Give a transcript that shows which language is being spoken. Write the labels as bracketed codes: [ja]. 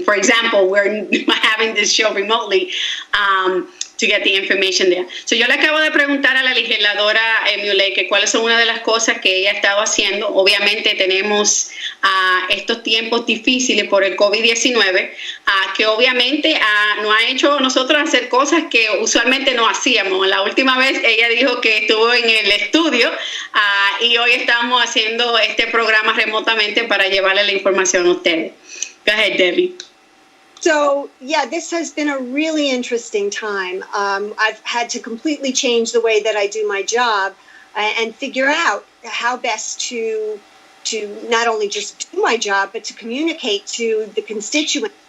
[en] For example, we're having this show remotely. To get the information there. [es] So yo le acabo de preguntar a la legisladora Mule que cuáles son una de las cosas que ella ha estado haciendo. Obviamente tenemos estos tiempos difíciles por el COVID-19, que obviamente nos ha hecho nosotros hacer cosas que usualmente no hacíamos. La última vez ella dijo que estuvo en el estudio y hoy estamos haciendo este programa remotamente para llevarle la información a ustedes. [en] Go ahead, Debbie. So, this has been a really interesting time. I've had to completely change the way that I do my job and figure out how best to not only just do my job, but to communicate to the constituents.